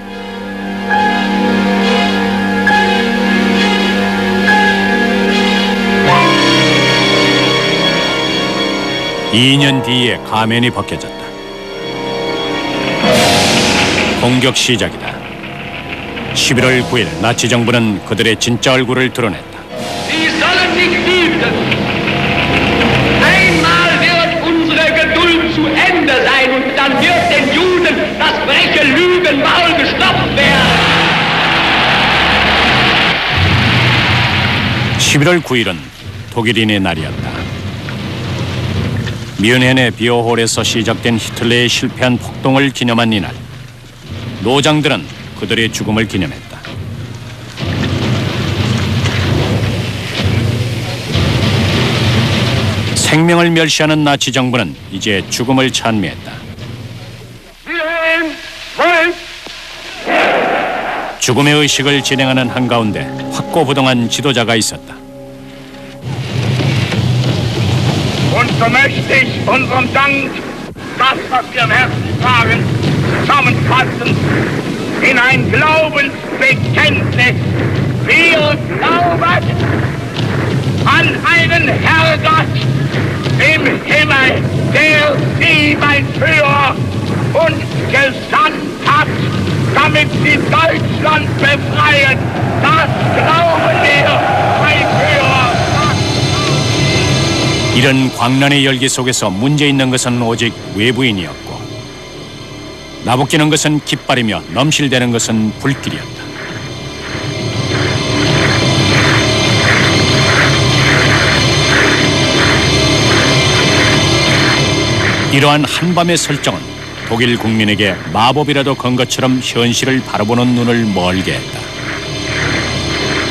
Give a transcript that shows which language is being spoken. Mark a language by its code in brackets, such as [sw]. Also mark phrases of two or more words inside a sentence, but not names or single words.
[ko] (2년) 뒤에 가면이 벗겨졌다. 공격 시작이다. 11월 9일 나치 정부는 그들의 진짜 얼굴을 드러냈다. [de] Sie sollen nicht wüten. Einmal wird unsere Geduld zu Ende sein und dann wird den Juden das freche Lügenmaul gestopft werden. [ko] 11월 9일은 독일인의 날이었다. 뮌헨의 비어홀에서 시작된 히틀러의 실패한 폭동을 기념한 이날, 노장들은 그들의 죽음을 기념했다. 생명을 멸시하는 나치 정부는 이제 죽음을 찬미했다. 죽음의 의식을 진행하는 한가운데 확고부동한 지도자가 있었다. [de] Und so möchte ich unseren Dank, das, was wir im Herzen tragen, zusammenfassen in ein Glaubensbekenntnis. Wir glauben an einen Herrgott im Himmel, der Sie, mein Führer, uns gesandt hat, damit Sie Deutschland befreien. Das glauben wir, mein Führer. [ko] 이런 광란의 열기 속에서 문제 있는 것은 오직 외부인이었고 나부끼는 것은 깃발이며 넘실대는 것은 불길이었다. 이러한 한밤의 설정은 독일 국민에게 마법이라도 건 것처럼 현실을 바라보는 눈을 멀게 했다.